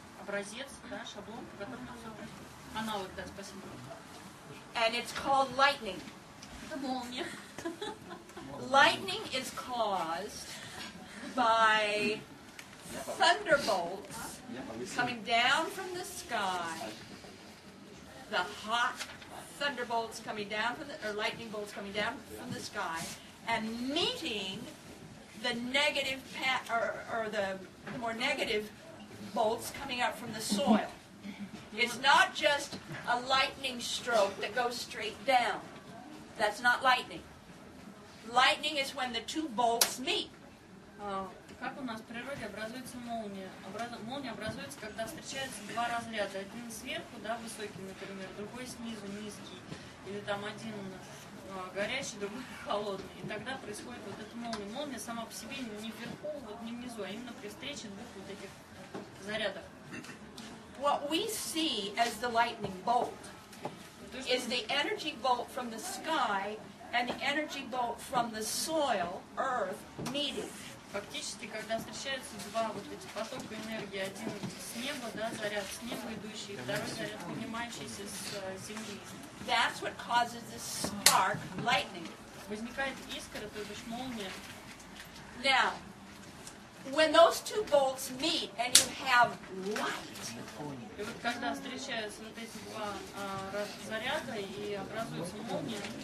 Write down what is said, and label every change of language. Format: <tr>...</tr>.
<ru>образец, да, шаблон, по которому все происходит. Аналог, да, спасибо.</ru> <en>And it's called lightning.</en> <ru>Это молния.</ru> <en>Lightning is caused by thunderbolts coming down from the sky. The hot thunderbolts coming down from or lightning bolts coming down from the sky and meeting the negative or the more negative bolts coming out from the soil. It's not just a lightning stroke that goes straight down. That's not lightning. Lightning is when the two bolts meet.</en> <ru>Как у нас в природе образуется молния? Молния образуется, когда встречаются два разряда. Один сверху, да, высокий, например, другой снизу, низкий. Или там один горячий, другой холодный. И тогда происходит вот эта молния. Молния сама по себе не вверху, вот не внизу, а именно при встрече двух вот этих зарядов.</ru> <en>What we see as the lightning bolt is the energy bolt from the sky and the energy bolt from the soil, earth, meeting.</en> <ru>Фактически, когда встречаются два вот эти потока энергии, один с неба, да, заряд с неба идущий, второй заряд поднимающийся с земли.</ru> <en>That's what causes the spark, lightning.</en> <ru>Возникает искра, то бишь молния.</ru> <en>Now, when those two bolts meet and you have light,</en> <ru>и вот когда встречаются вот эти два заряда и образуется молния,</ru>